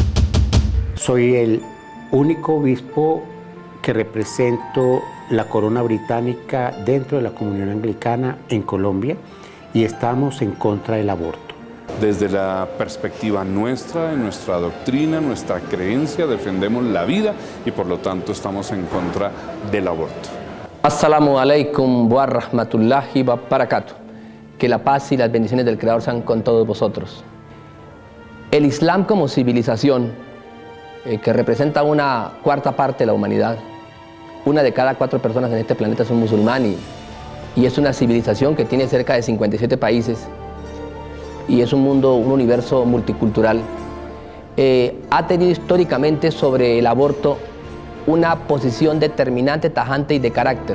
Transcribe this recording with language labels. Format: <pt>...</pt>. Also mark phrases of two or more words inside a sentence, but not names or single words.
<es>Soy el único obispo que represento la corona británica dentro de la comunión anglicana en Colombia, y estamos en contra del aborto. Desde la perspectiva nuestra, de nuestra doctrina, nuestra creencia, defendemos la vida y por lo tanto estamos en contra del aborto.</es> <ar>السلام عليكم ورحمة الله وبركاته.</ar> <es>Que la paz y las bendiciones del Creador sean con todos vosotros. El Islam como civilización, que representa una cuarta parte de la humanidad, una de cada 4 personas en este planeta es un musulmán, y es una civilización que tiene cerca de 57 países, y es un universo multicultural, ha tenido históricamente sobre el aborto una posición determinante, tajante y de carácter.</es>